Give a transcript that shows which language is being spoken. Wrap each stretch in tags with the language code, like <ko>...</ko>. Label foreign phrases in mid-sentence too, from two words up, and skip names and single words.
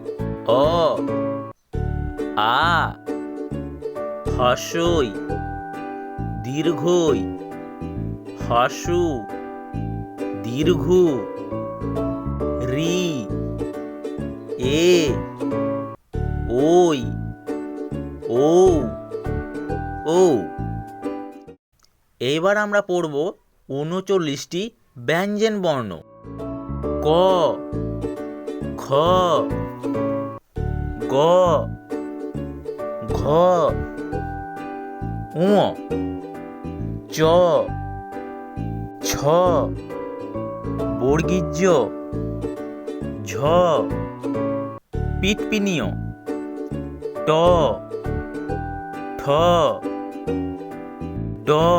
<bn>অ, আ, হর্ষই, দীর্ঘই, হর্ষু, দীর্ঘু, রি, এ, ওই, ও, ও। এইবার আমরা পড়ব 39টি ব্যঞ্জন বর্ণ। ক, খ, গ, ঘ, ঙ, চ, ছ, বর্গীয, ঝ, পিটপিনীয়, ট, ঠ, ড,</bn>